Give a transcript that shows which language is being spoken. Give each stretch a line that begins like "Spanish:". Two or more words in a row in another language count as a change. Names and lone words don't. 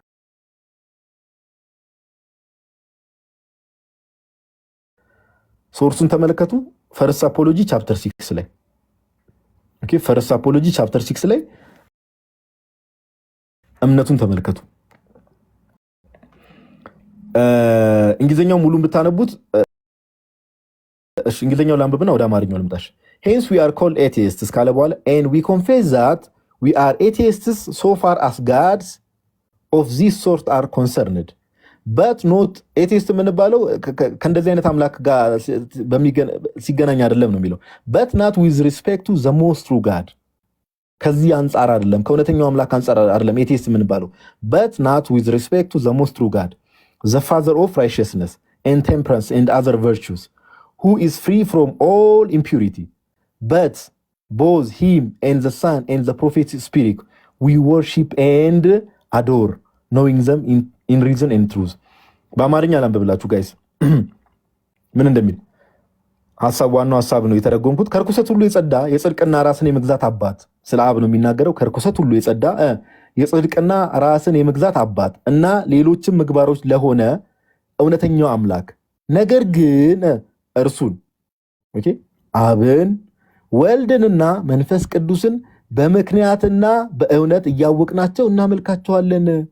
Amharic: ሶርሱን ተመለከቱ።
English: First Apology chapter
Amharic: 6 ላይ ኦኬ
English: First Apology chapter
Amharic: 6 ላይ እምነቱን ተመልከቱ። እንግሊዘኛው ሙሉን ብታነቡት እሺ እንግሊዘኛው ላንብብና ወደ አማርኛው ልምጣሽ።
English: hence we are called atheists
Amharic: ካለ በኋላ
English: and we confess that we are atheists so far as gods of this sort are concerned but not atheist
Amharic: የምንባለው ከእንደዚህ አይነት አምላክ ጋር ሲገናኝ አይደለም ነው የሚለው
English: but not with respect to the most true God
Amharic: ከዚህ አንፃር አይደለም ከእውነተኛው አምላክ አንፃር አይደለም atheist የምንባለው
English: but not with respect to the most true God the father of righteousness and temperance and other virtues who is free from all impurity but both him and the son and the prophet's spirit we worship and adore knowing them in reason and truth
Amharic: በአማርኛ ላንብብላችሁ ጋይስ ምን እንደሚል ሐሳብ ዋናው ሐሳብ ነው የተረጎምኩት። ከርኩሰት ሁሉ የጸዳ የጽድቅና ራስን የመግዛት አባት ስለ አብ ነው የሚናገረው። ከርኩሰት ሁሉ የጸዳ የጽድቅና ራስን የመግዛት አባት እና ሌሎችም ምግባሮች ለሆነ እውነተኛው አምላክ ነገር ግን እርሱን ኦኬ አብን ወልድንና መንፈስ ቅዱስን በምክንያትና በእውነት እያወቅናቸው እናመልካቸዋለን።